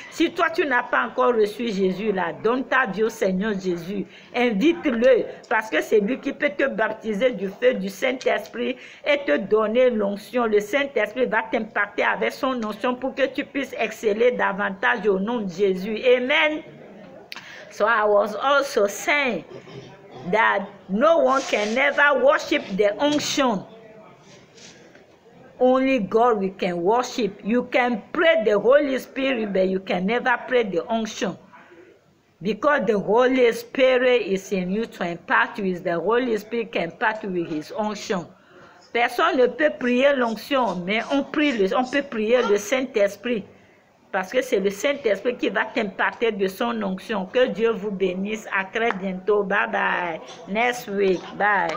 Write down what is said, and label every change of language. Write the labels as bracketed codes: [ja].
[fr] Si toi tu n'as pas encore reçu Jésus là, donne ta vie au Seigneur Jésus. Invite-le parce que c'est lui qui peut te baptiser du feu du Saint-Esprit et te donner l'onction. Le Saint-Esprit va t'impacter avec son onction pour que tu puisses exceller davantage au nom de Jésus. Amen. [en] So I was also saying that no one can never worship the unction. Only God we can worship. You can pray the Holy Spirit, but you can never pray the unction. Because the Holy Spirit is in you to impart you. The Holy Spirit can impart you with his unction. [fr] Personne ne peut prier l'onction, mais on peut prier le Saint-Esprit. Parce que c'est le Saint-Esprit qui va t'imparter de son onction. Que Dieu vous bénisse. À très bientôt. [en] Bye bye. Next week. Bye.